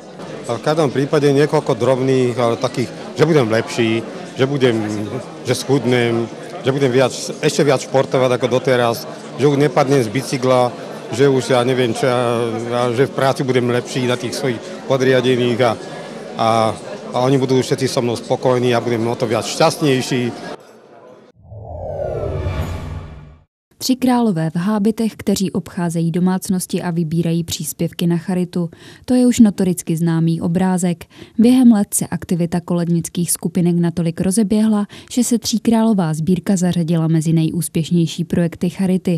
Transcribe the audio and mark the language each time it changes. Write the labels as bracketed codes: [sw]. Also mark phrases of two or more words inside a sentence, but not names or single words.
[sk] V každom prípade niekoľko drobných, ale takých, že budem lepší, že schudnem, že budem ešte viac športovať ako doteraz, že už nepadnem z bicykla, že už ja neviem čo, že v práci budem lepší na tých svojich podriadených a oni budú všetci so mnou spokojní a budem o to viac šťastnejší. [cs] Tři králové v hábitech, kteří obcházejí domácnosti a vybírají příspěvky na charitu. To je už notoricky známý obrázek. Během let se aktivita kolednických skupinek natolik rozeběhla, že se Tříkrálová sbírka zařadila mezi nejúspěšnější projekty charity.